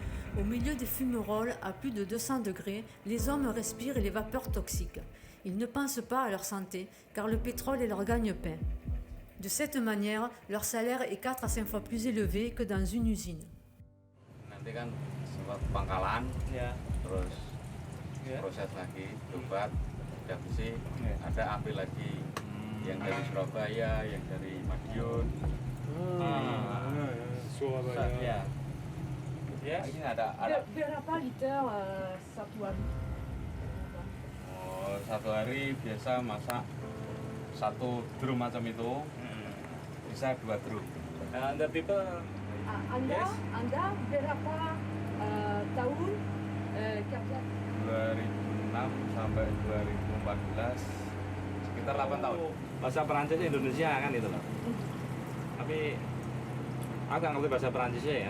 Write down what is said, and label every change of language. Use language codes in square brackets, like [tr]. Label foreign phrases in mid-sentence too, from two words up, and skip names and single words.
[fr] Au milieu des fumerolles, à plus de 200 degrés, les hommes respirent les vapeurs toxiques. Ils ne pensent pas à leur santé, car le pétrole est leur gagne-pain. De cette manière, leur salaire est 4 à 5 fois plus élevé que dans une usine. [id] Nanti kan sempat pangkalan, Ya. terus Ya. proses lagi, tobat, udah bersih, Ya. ada ambil lagi yang dari Surabaya, yang dari Madiun. Ya. Ya. Ini ada Berapa liter satu hari? oh, satu hari biasa masak satu drum macam itu bisa 2 drum. [en] And the people [id] Anda berapa tahun kerja? 2006 sampai 2014 sekitar 8 tahun. Bahasa Perancis Indonesia kan itu loh. Tapi aku nggak ngerti bahasa Perancisnya ya.